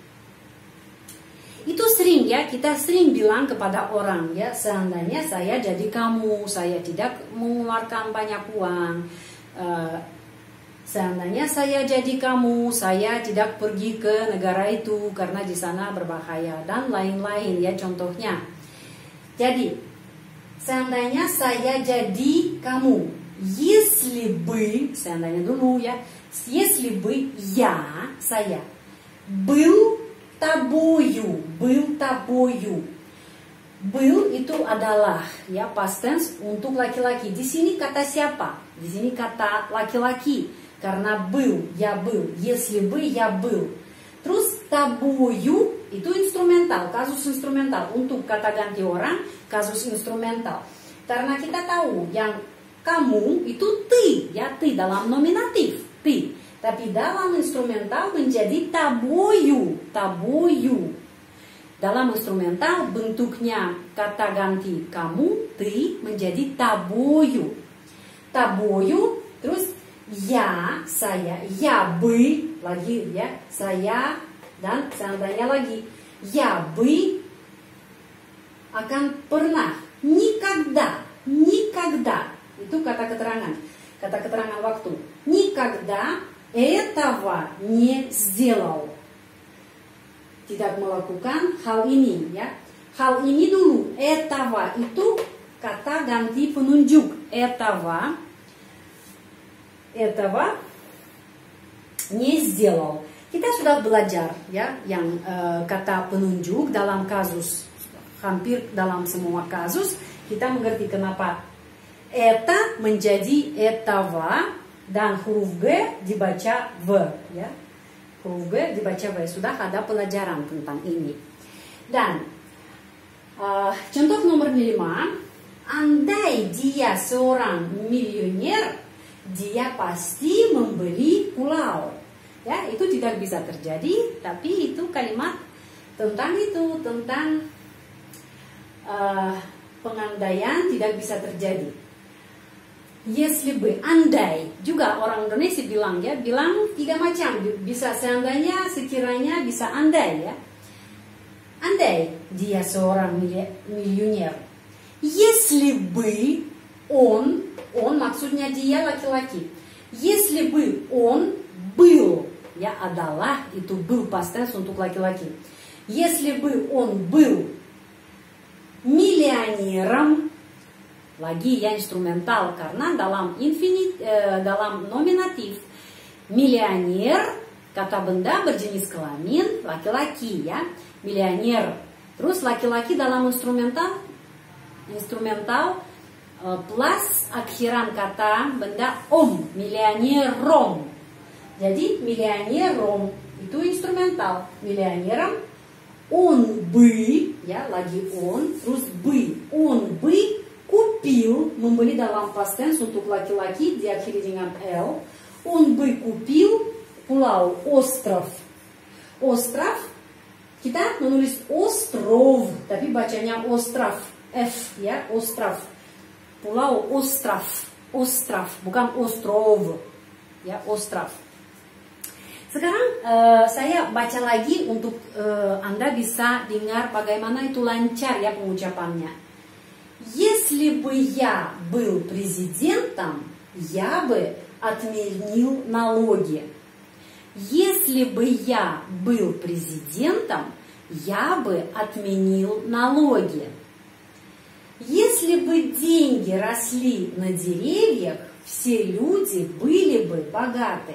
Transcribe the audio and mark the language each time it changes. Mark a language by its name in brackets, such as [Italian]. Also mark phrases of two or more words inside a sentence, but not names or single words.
[Indonesian] Itu sering ya, kita sering bilang kepada orang ya, seandainya saya jadi kamu, saya tidak mengeluarkan banyak uang. Seandainya saya jadi kamu, saya tidak pergi ke negara itu karena di sana berbahaya dan lain-lain ya contohnya. Jadi, seandainya saya jadi kamu, [Russian] если бы, [Indonesian] seandainya dulu ya, [Russian] если бы [Indonesian] saya [Russian] был тобою, [Indonesian] был itu adalah ya [English] past tense [Indonesian] untuk laki-laki. Di sini kata siapa? Di sini kata laki-laki karena был, [Russian] я был. Если бы я был. [Indonesian] Terus тобою itu instrumental, kasus instrumental untuk kata ganti orang, kasus instrumental. Karena kita tahu yang kamu itu ты, ya ты dalam nominatif, ты. Tapi dalam instrumental menjadi [Russian] тобою, тобою. [Indonesian] Dalam instrumental bentuknya kata ganti kamu, ты menjadi тобою. Тобою, terus я, saya, [Russian] я бы, [Indonesian] lagi ya, saya dan seandainya lagi, [Russian] я бы [Indonesian] akan pernah, [Russian] никогда, никогда. [Indonesian] Itu kata keterangan waktu. [Russian] Никогда этого не сделал. [Indonesian] Tidak melakukan hal ini ya. Hal ini dulu. Этого itu kata ganti penunjuk. [Russian] Этого не сделал. [Indonesian] Kita sudah belajar ya yang kata penunjuk dalam kasus, hampir dalam semua kasus kita mengerti kenapa eta menjadi этого dan huruf G dibaca V ya. Huruf G dibaca V. Sudah ada pelajaran tentang ini. Dan contoh nomor 5, andai dia seorang milioner, dia pasti membeli pulau. Ya, itu tidak bisa terjadi, tapi itu kalimat tentang itu, tentang pengandaian tidak bisa terjadi. [Russian] Если бы, [Indonesian] andai, juga orang Indonesia bilang ya, bilang 3 macam, bisa seandainya, sekiranya, bisa andai ya. Andai dia seorang milioner. [Russian] Если бы он [Indonesian] maksudnya dia laki-laki. [Russian] Если бы он был, [Indonesian] ya adalah itu был [English] past tense [Indonesian] untuk laki-laki. [Russian] Если бы он был миллионером, [Indonesian] lagi ya instrumental karena dalam dalam nominatif миллионер kata benda berjenis kelamin laki-laki ya, миллионер. Terus laki-laki dalam instrumental plus akhiran kata benda миллионером. Jadi миллионером itu instrumental, [Russian] миллионером. Он бы, [Indonesian] ya lagi [Russian] on, terus бы, он бы купил, [Indonesian] membeli dalam [English] past tense [Indonesian] untuk laki-laki diakhiri dengan L. [Russian] Он бы купил pulau остров. Остров, [Indonesian] kita menulis остров, tapi bacanya остров, F ya, остров. [Russian] Pulau остров, остров, bukan остров, ya остров. [Indonesian] Sekarang saya baca lagi untuk Anda bisa dengar bagaimana itu lancar ya pengucapannya. [Russian] Если бы я был президентом, я бы отменил налоги. Если бы я был президентом, я бы отменил налоги. Если бы деньги росли на деревьях, все люди были бы богаты.